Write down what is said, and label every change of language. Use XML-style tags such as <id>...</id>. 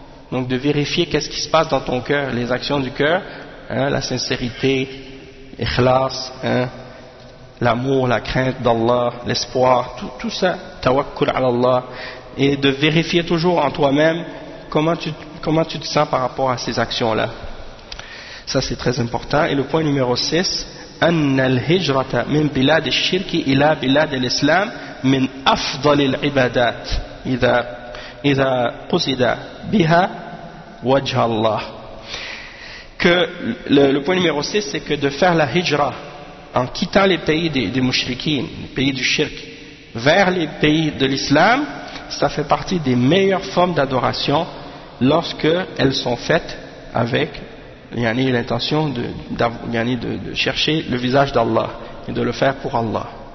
<fr>Donc de vérifier qu'est-ce qui se passe dans ton cœur, les actions du cœur, hein, la sincérité, ikhlas, hein, l'amour, la crainte d'Allah, l'espoir, tout ça, tawakkul ala Allah, et de vérifier toujours en toi-même comment tu te sens par rapport à ces actions-là. Ça c'est très important. Et le point numéro 6,</fr> <ar>أن الهجرة من بلاد الشرك إلى بلاد الإسلام من أفضل العبادات إذا قصد بها وجه الله.</ar> <fr>Que le point numéro 6, c'est que de faire la hijra en quittant les pays des mouchriquins, les pays du shirk, vers les pays de l'islam, ça fait partie des meilleures formes d'adoration lorsque elles sont faites avec l'intention de chercher le visage d'Allah et de le faire pour Allah.</fr>